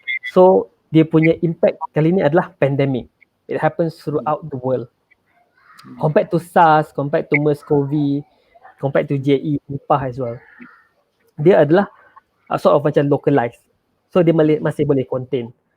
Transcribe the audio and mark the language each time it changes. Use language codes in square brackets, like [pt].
[ms] So dia punya impact kali ni adalah pandemic. [en] It happens throughout the world. Compared to SARS, compared to MERS-CoV, compared to JE, Nipah as well. [ms] Dia adalah [en] sort of [ms] macam localized. So dia masih boleh contain.